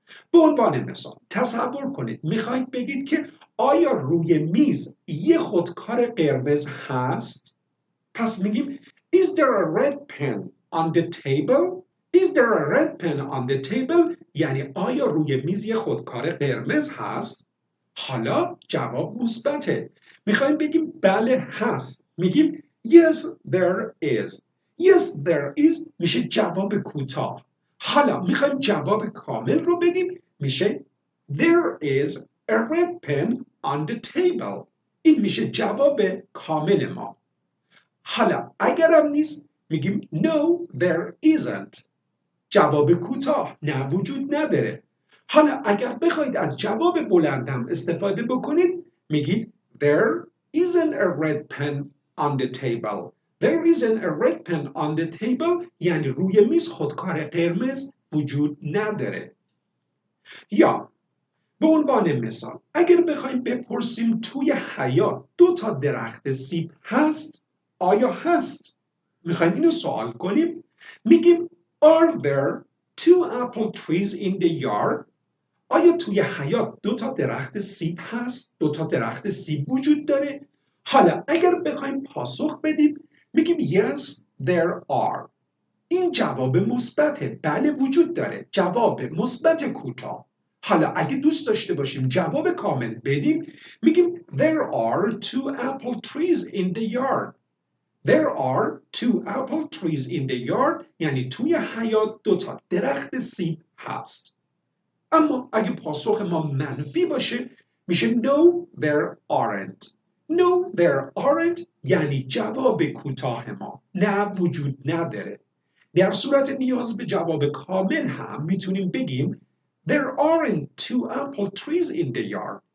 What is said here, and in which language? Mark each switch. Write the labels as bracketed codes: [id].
[fa] به عنوان مثال تصور کنید میخواید بگید که آیا روی میز یه خودکار قرمز هست؟ پس میگیم [en] Is there a red pen on the table? Is there a red pen on the table؟ [fa] یعنی آیا روی میز یه خودکار قرمز هست؟ حالا جواب مثبته. میخوایم بگیم بله هست. میگیم [en] Yes there is. Yes there is [fa] میشه جواب کوتاه. حالا میخوایم جواب کامل رو بدیم میشه [en] There is a red pen on the table. [fa] این میشه جواب کامل ما. حالا اگرم نیست میگیم [en] No there isn't. [fa] جواب کوتاه نه وجود نداره. حالا اگر بخواید از جواب بلندم استفاده بکنید میگید [en] There isn't a red pen on the table. There isn't a red pen on the table [fa] یعنی روی میز خودکار قرمز وجود نداره. یا به عنوان مثال اگر بخوایم بپرسیم توی حیاط 2 درخت سیب هست، آیا هست؟ میخوایم اینو سوال کنیم، میگیم [en] Are there 2 apple trees in the yard؟ [fa] آیا توی حیاط 2 درخت سیب هست؟ 2 درخت سیب وجود داره؟ حالا اگر بخوایم پاسخ بدیم میگیم [en] Yes there are. [fa] این جواب مثبته، بله وجود داره، جواب مثبت کوتاه. حالا اگه دوست داشته باشیم جواب کامل بدیم میگیم [en] There are 2 apple trees in the yard. There are 2 apple trees in the yard [fa] یعنی توی حیاط 2 درخت سیب هست. اما اگه پاسخ ما منفی باشه میشه [en] No there aren't. No there aren't [fa] یعنی جواب کوتاه ما نه وجود نداره. در صورت نیاز به جواب کامل هم میتونیم بگیم [en] There aren't 2 apple trees in the yard.